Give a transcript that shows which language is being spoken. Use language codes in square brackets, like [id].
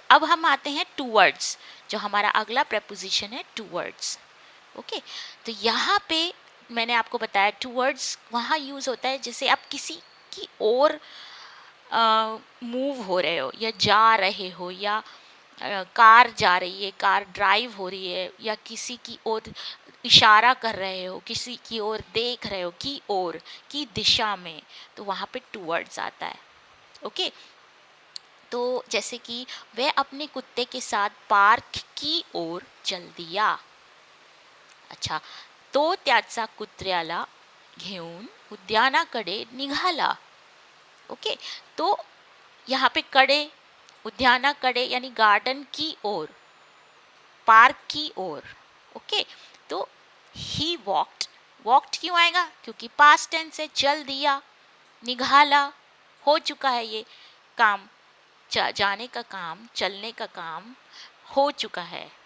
[hi] अब हम आते हैं टूवर्ड्स, जो हमारा अगला प्रेपोजिशन है टूवर्ड्स, ओके तो यहाँ पे मैंने आपको बताया टूवर्ड्स वहाँ यूज़ होता है जैसे आप किसी की ओर मूव हो रहे हो या जा रहे हो, या कार जा रही है, कार ड्राइव हो रही है, या किसी की ओर इशारा कर रहे हो, किसी की ओर देख रहे हो, की ओर, की दिशा में, तो वहाँ पे टूवर्ड्स आता है। ओके, तो जैसे कि वह अपने कुत्ते के साथ पार्क की ओर चल दिया। [mr] अच्छा, तो त्याचा कुत्र्याला घेऊन उद्यानाकडे निघाला। [hi] ओके, तो यहाँ पे कडे, उद्यानाकडे यानी गार्डन की ओर, पार्क की ओर। ओके, तो ही वॉक्ड, वॉक्ड क्यों आएगा, क्योंकि पास्ट टेंस है, चल दिया, निघाला, हो चुका है ये काम, जाने का काम, चलने का काम हो चुका है।